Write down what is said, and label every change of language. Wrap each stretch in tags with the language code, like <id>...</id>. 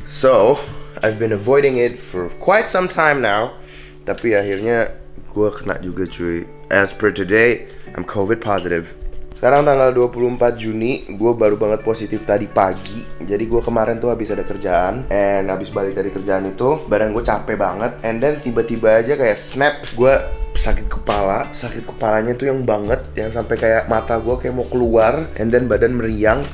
<en>So, I've been avoiding it for quite some time now.</en> <id>Tapi akhirnya gue kena juga cuy.</id> <en>As per today, I'm COVID positive.</en> <id>Sekarang tanggal 24 Juni, gue baru banget positif tadi pagi. Jadi gue kemarin tuh habis ada kerjaan, and habis balik dari kerjaan itu badan gue capek banget.</id> <en>And then</en> <id>tiba-tiba aja kayak snap, gue sakit kepala. Sakit kepalanya tuh yang banget, yang sampai kayak mata gue kayak mau keluar,</id> <en>and then</en> <id>badan meriang.</id>